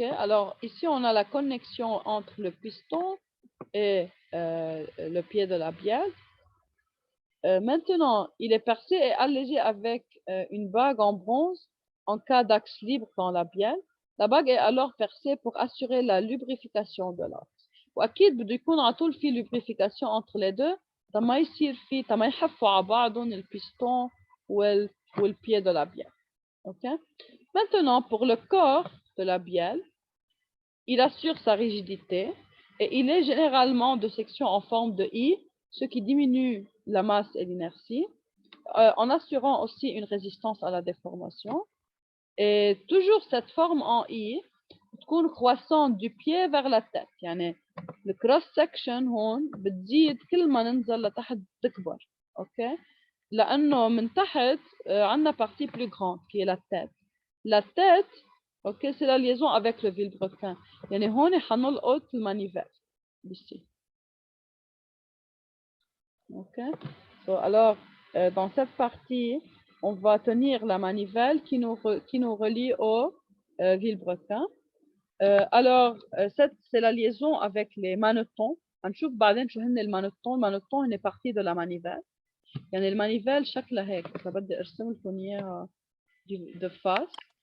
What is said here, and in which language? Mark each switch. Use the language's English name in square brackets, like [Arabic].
[French] Alors ici on a la connexion entre le piston et le pied de la bielle. Maintenant, il est percé et allégé avec une bague en bronze en cas d'axe libre dans la bielle. La bague est alors percée pour assurer la lubrification de l'axe. [Arabic] وأكيد بده يكون على طول في [French] lubrification entre les deux [Arabic] تما يصير في تما يحفوا على بعضهم البيستون والpied de la bielle. OK. [French] Maintenant, pour le corps de la bielle, il assure sa rigidité et il est généralement de section en forme de I, ce qui diminue la masse et l'inertie, en assurant aussi une résistance à la déformation. Et toujours cette forme en I [Arabic] تكون [French] croissante du pied vers la tête. [Arabic] يعني le cross section هون بتزيد كل ما ننزل لتحت تكبر. OK. لأنه من تحت عندنا [French] partie plus grande qui est la tête. La tête, OK, c'est la liaison avec le vilebrequin. [Arabic] يعني هون حنلقط المانيفيل ici. OK. [French] So, alors, dans cette partie, on va tenir la manivelle qui nous relie au vilebrequin. Alors, c'est la liaison avec les manetons. [Arabic] هنشوف بعدين شو هن المانوتون. المانوتون هن [French] partie de la manivelle. [Arabic] يعني المانيفيل شكلها هيك. إذا بدي أرسم لكم إياها de face.